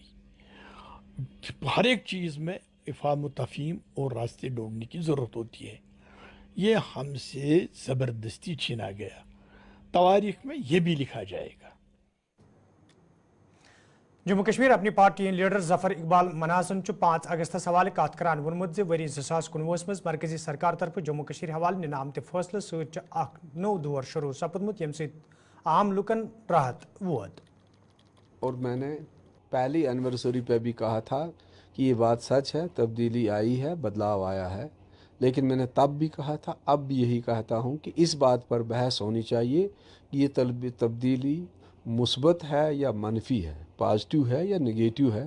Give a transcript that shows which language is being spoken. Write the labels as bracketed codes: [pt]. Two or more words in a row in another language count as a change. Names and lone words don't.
[ur] ہر ایک چیز میں افہام و تفہیم اور راستے ڈھونڈنے کی ضرورت ہوتی ہے. یہ ہم سے زبردستی چھینا گیا. تواریخ میں یہ بھی لکھا جائے گا. [ks] جموں کشمیر اپنی پارٹی لیڈر ظفر اقبال مناسن 5 اگست حوالہ کت کران وونمت وری 2019 مز مرکزی سرکار طرف جموں کشیر حوالہ نن آمت فیصلہ ست اخ نو دور شروع سپدمت یم سۭتۍ عام لوکن راحت ووت. [ur] اور میں نے پہلی اینیورسری پہ بھی کہا تھا کہ یہ بات سچ ہے، تبدیلی آئی ہے، بدلاؤ آیا ہے. لیکن میں نے تب بھی کہا تھا، اب بھی یہی کہتا ہوں کہ اس بات پر بحث ہونی چاہیے کہ یہ تبدیلی مثبت ہے یا منفی ہے، پازیٹیو ہے یا نگیٹیو ہے.